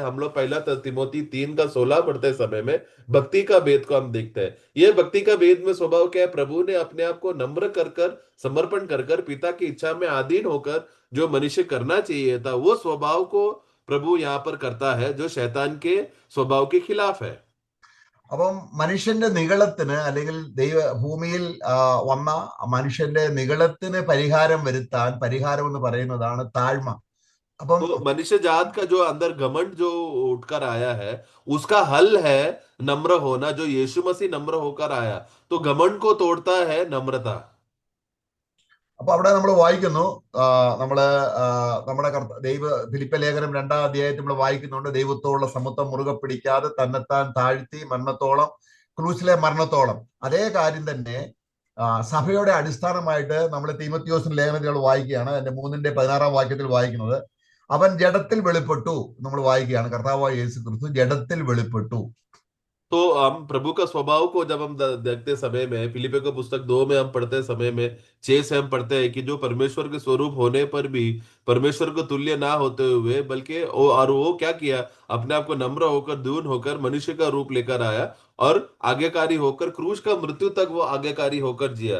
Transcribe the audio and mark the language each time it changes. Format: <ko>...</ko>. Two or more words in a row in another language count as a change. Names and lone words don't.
<hi>हम लोग पहला तिमोथी 3:16 पढ़ते समय में भक्ति का भेद को हम देखते हैं। ये भक्ति का भेद में स्वभाव क्या है? प्रभु ने अपने आप को नम्र कर कर, समर्पण कर कर, पिता की इच्छा में अधीन होकर जो मनुष्य करना चाहिए था वो स्वभाव को प्रभु यहाँ पर करता है, जो शैतान के स्वभाव के खिलाफ है।</hi> <ml>അപ്പം മനുഷ്യന്റെ നിഗളത്തിന്, അല്ലെങ്കിൽ ഭൂമിയിൽ വന്ന മനുഷ്യന്റെ നിഗളത്തിന് പരിഹാരം വരുത്താൻ, പരിഹാരം എന്ന് പറയുന്നതാണ് താഴ്മ. അപ്പം</ml> <hi>तो मनुष्य जात का जो अंदर घमंड जो उठकर आया है उसका हल है नम्र होना, जो यीशु मसीह नम्र होकर आया, तो घमंड को तोड़ता है नम्रता।</hi> <ml>അപ്പൊ അവിടെ നമ്മൾ വായിക്കുന്നു, നമ്മള് നമ്മുടെ ഫിലിപ്പ ലേഖനം 2-ാം അധ്യായത്തിൽ നമ്മൾ വായിക്കുന്നുണ്ട്, ദൈവത്തോടുള്ള സമത്വം മുറുകെ പിടിക്കാതെ തന്നെത്താൻ താഴ്ത്തി മരണത്തോളം, ക്രൂശിലെ മരണത്തോളം. അതേ കാര്യം തന്നെ സഭയുടെ അടിസ്ഥാനമായിട്ട് നമ്മൾ തീമോഥെയോസിന്റെ ലേഖനത്തിൽ നമ്മൾ വായിക്കുകയാണ്. അതിന്റെ 3:16 വാക്യത്തിൽ വായിക്കുന്നത്, അവൻ ജഡത്തിൽ വെളിപ്പെട്ടു. നമ്മൾ വായിക്കുകയാണ്, കർത്താവായ യേശു ക്രിസ്തു ജഡത്തിൽ വെളിപ്പെട്ടു.</ml> <hi>तो हम प्रभु का स्वभाव को जब हम देखते समय में, फिलिपियों का पुस्तक 2 में हम पढ़ते समय में 6 से हम पढ़ते हैं कि जो परमेश्वर के स्वरूप होने पर भी परमेश्वर को तुल्य ना होते हुए, बल्कि और वो क्या किया, अपने आप को नम्र होकर, दीन होकर मनुष्य का रूप लेकर आया और आज्ञाकारी होकर क्रूस का मृत्यु तक वो आज्ञाकारी होकर जिया।</hi>